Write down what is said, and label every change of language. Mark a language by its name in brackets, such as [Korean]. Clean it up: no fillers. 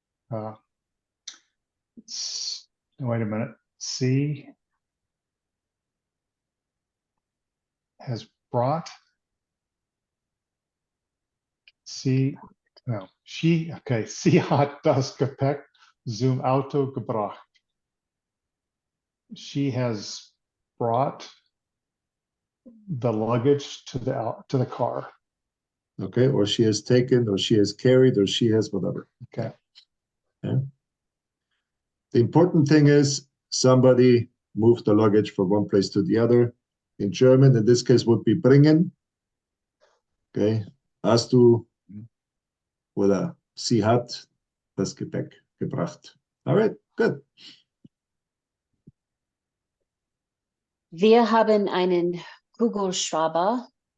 [English] Wait a minute. She has brought. [German] Sie hat das Gepäck zum Auto gebracht. [English] She has brought the luggage to the car. Okay. Or she has taken, or she has carried, or she has whatever. Okay. Yeah. The important thing is somebody moved the luggage from one place to the other. In German, in this case, would be bringen. Okay. [German] Hast du oder sie hat das Gepäck gebracht. [English] All right, good. [German] Wir haben einen Kugelschreiber.